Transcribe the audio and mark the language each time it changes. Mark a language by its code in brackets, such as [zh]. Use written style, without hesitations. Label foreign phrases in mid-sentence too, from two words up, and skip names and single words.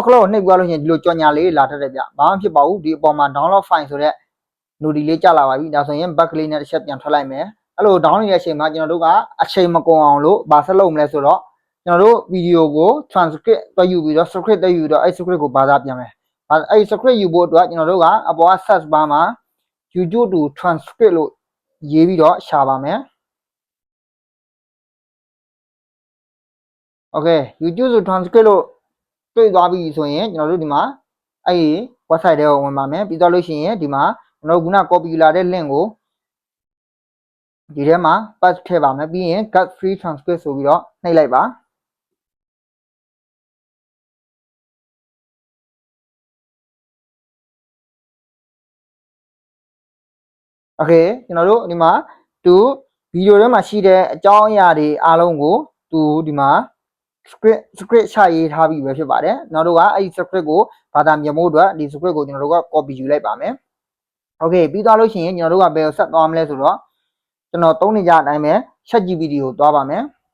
[my] ခလို့နှိပ်ပြီးတော့လို့ရှိရင်ဒီလိုကြော်ညာလေးလာထက်တယ်ဗျဘာမှဖြစ်ပါဘူးဒီအပေါ်မှာ [en] download file [my] ဆိုတဲ့ node လေးကြာလာပါပြီဒါဆိုရင် back လေးနဲ့တစ်ချက်ပြန်ထွက်လိုက်မယ်အဲ့လို down နေတဲ့အချိန်မှာကျွန်တော်တို့ကအချိန်မကုန်အောင်လို့ဘာဆက်လုပ်မလဲဆိုတော့ကျွန်တော်တို့ဗီဒီယိုကို transcript တွက်ယူပြီးတော့ script တွက်ယူပြီးတော့အဲ့ script ကိုဘာသာပြန်မယ်အဲ့ script ယူဖို့အတွက်ကျွန်တော်တို့ကအပေါ်က search bar မှာ [en] YouTube to transcript [my] လို့ရေးပြီးတော့ရှာပါမယ် Okay [en] YouTube to transcript [my] လို့တွေ့သွားပြီဆိုရင်ကျွန်တော်တို့ဒီမှာအဲ့ဒီ website ထဲကိုဝင်ပါမယ်ပြီးတော့လို့ရှိရင်ဒီမှာကျွန်တော်တို့ခုန copy လာတဲ့ link ကိုဒီထဲမှာ paste ထည့်ပါမယ်ပြီးရင် [en] get free transcript [my] ဆိုပြီးတော့နှိပ်လိုက်ပါ โอเคကျွန်တော်တို့ဒီမှာသူဗီဒီယိုထဲမှာရှိတဲ့အကြောင်းအရာတွေအားလုံးကိုသူဒီမှာ script ချရေးထားပြီးပဲဖြစ်ပါတယ်နောက်တို့ကအဲ့ဒီ script ကိုဘာသာပြန်ဖို့အတွက်ဒီ script ကိုကျွန်တော်တို့က copy ယူလိုက်ပါမယ်โอเคပြီးသွားလို့ရှိရင်ကျွန်တော်တို့ကဘယ်ကိုဆက်သွားမလဲဆိုတော့ကျွန်တော်သုံးနေကြအတိုင်းပဲ ChatGPT ကိုသွားပါမယ်